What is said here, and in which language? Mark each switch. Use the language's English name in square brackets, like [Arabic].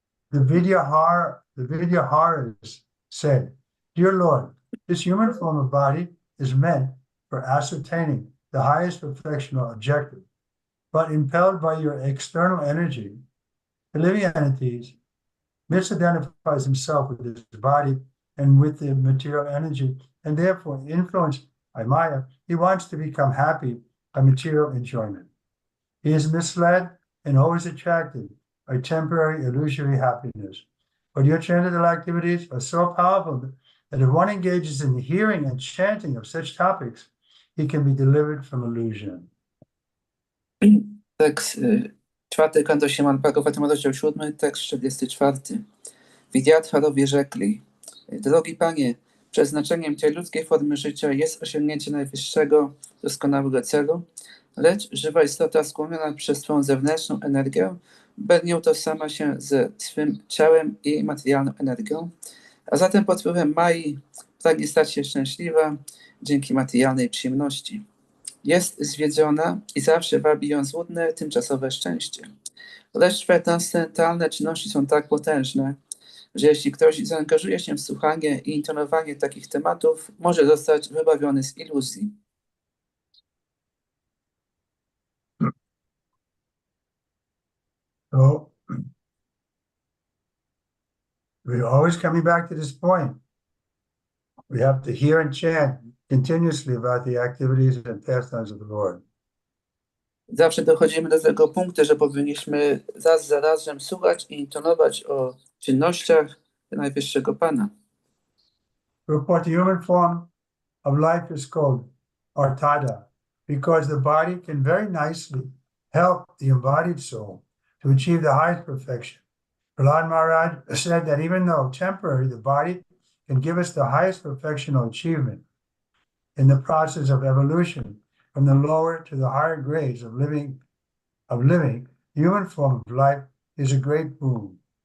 [English] The Vidyaharas said, Dear Lord, this human form of body is meant for ascertaining the highest perfectional objective, but impelled by your external energy, the living entities misidentifies himself with his body and with the material energy, and therefore influenced by Maya, he wants to become happy by material enjoyment. He is misled and always attracted by temporary illusory happiness. But your transcendental activities are so powerful that if one engages in the hearing and chanting of such topics, he can be delivered from illusion. [Polish] Tekst, czwarty kanto Śrimad Bhagavatam, rozdział 7, tekst 44. Widyadharowie rzekli: Drogi Panie, przeznaczeniem tej ludzkiej formy życia jest osiągnięcie najwyższego, doskonałego celu, lecz żywa istota skłoniona przez swą zewnętrzną energię nie utożsamia się ze swym ciałem i materialną energią, a zatem pod wpływem Mai pragnie stać się szczęśliwa dzięki materialnej przyjemności. Jest zwiedziona i zawsze wabi ją złudne, tymczasowe szczęście. Lecz te transcendentalne czynności są tak potężne, że jeśli ktoś zaangażuje się w słuchanie i intonowanie takich tematów, może zostać wybawiony z iluzji. [English] So we're always coming back to this point. We have to hear and chant continuously about the activities and pastimes of the Lord. [Polish] Zawsze dochodzimy do tego punktu, że powinniśmy raz za razem słuchać i intonować o czynnościach Najwyższego Pana. [English] Report the human form of life is called artada, because the body can very nicely help the embodied soul to achieve the highest perfection. Prahlad Maharaj said that even though temporary, the body can give us the highest perfectional achievement in the process of evolution from the lower to the higher grades of living, the human form of life is a great boon.